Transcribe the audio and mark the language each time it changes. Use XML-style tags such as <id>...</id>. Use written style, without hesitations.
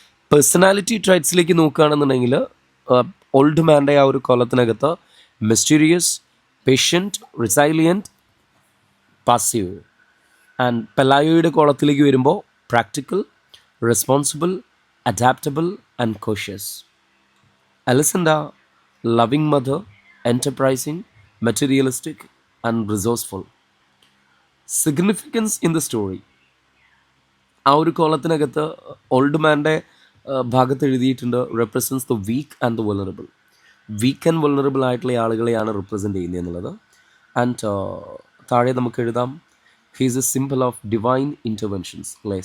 <ml>Personality ട്രൈറ്റ്സിലേക്ക് നോക്കുകയാണെന്നുണ്ടെങ്കിൽ old മാൻ്റെ ആ ഒരു കോളത്തിനകത്ത് മിസ്റ്റീരിയസ്, പേഷ്യൻറ്റ്, റിസൈലിയൻറ്റ്, പാസീവ്.</ml> <en>and</en> <ml>പെലായോയുടെ കോളത്തിലേക്ക് വരുമ്പോൾ</ml> <en>Practical, responsible, adaptable and cautious. Elisenda loving mother, enterprising, materialistic and resourceful. Significance in the story.</en> <ml>ആ ഒരു കോളത്തിനകത്ത് old മാൻ്റെ ഭാഗത്ത് എഴുതിയിട്ടുണ്ട്</ml> <en>Represents the weak and the vulnerable.</en> <ml>Week and vulnerable ആയിട്ടുള്ള ആളുകളെയാണ് റിപ്രസെൻ്റ് ചെയ്യുന്നത് എന്നുള്ളത്. ആൻഡ് താഴെ നമുക്ക് എഴുതാം</ml> <en>he's a symbol of divine interventions,</en> <ml>അല്ലെ?</ml>